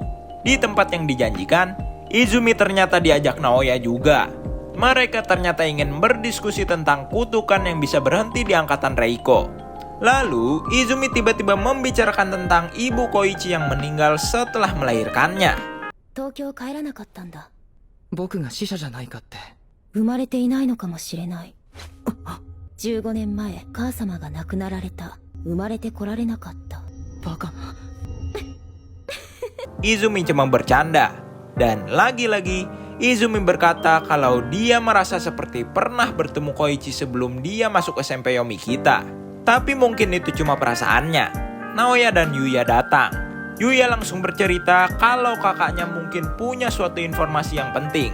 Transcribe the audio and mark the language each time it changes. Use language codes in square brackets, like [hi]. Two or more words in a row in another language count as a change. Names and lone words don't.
[id] Di tempat yang dijanjikan, Izumi ternyata diajak Naoya juga. Mereka ternyata ingin berdiskusi tentang kutukan yang bisa berhenti di angkatan Reiko. Lalu, Izumi tiba-tiba membicarakan tentang ibu Koichi yang meninggal setelah melahirkannya. [ja] 東京帰らなかったんだ。僕が死者じゃないかって。生まれていないのかもしれない。15年前母様が亡くなられた。生まれてこられなかった。バカな。 [id] Izumi cuma bercanda. Dan lagi-lagi Izumi berkata kalau dia merasa seperti pernah bertemu Koichi sebelum dia masuk SMP Yomikita. Tapi mungkin itu cuma perasaannya. Naoya dan Yuya datang. Yuya langsung bercerita kalau kakaknya mungkin punya suatu informasi yang penting.